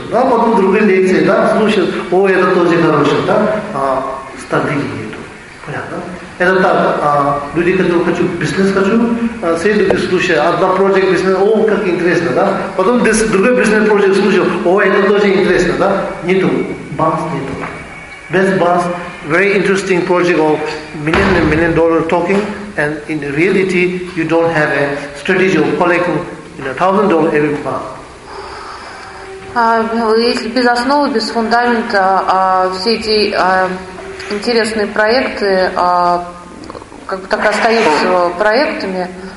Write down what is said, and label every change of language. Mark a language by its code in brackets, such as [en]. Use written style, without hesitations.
[ru] Да, потом другие лекции, да, слушаю, это тоже хорошо, да, стабильнее, понятно? Это так, люди, которые хотят бизнес, все люди слушают, одна проект бизнес, как интересно, да? Потом другой бизнес проект слушают, это тоже интересно, да? Нету, баланс нету. Без баланс, [en] very interesting project of million and million dollar talking, and in reality, you don't have a strategy of collecting $1,000 every month. [ru] Если без основы, без фундамента, все эти интересные проекты, как бы так и остаются проектами.